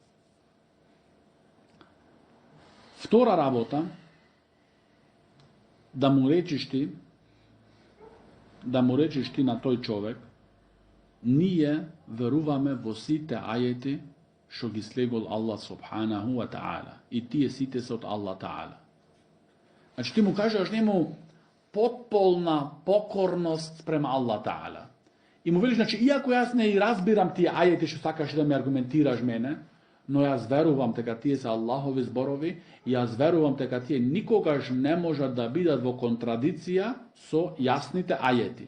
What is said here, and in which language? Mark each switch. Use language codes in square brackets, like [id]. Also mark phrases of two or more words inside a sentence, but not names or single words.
[mk] Втора работа, да му речиш ти на тој човек, ние веруваме во сите ајети што ги слегол Аллах [ar] سبحانه وتعالى. [mk] И тие сите се од Аллах таала. Ти му кажеш нему потполна покорност спрема Аллах таала. И му велиш, иако јас не разбирам тие ајети што сакаш да ме аргументираш мене, но јас верувам дека тие се Аллахови зборови и јас верувам дека тие никогаш не можат да бидат во контрадиција со јасните ајети.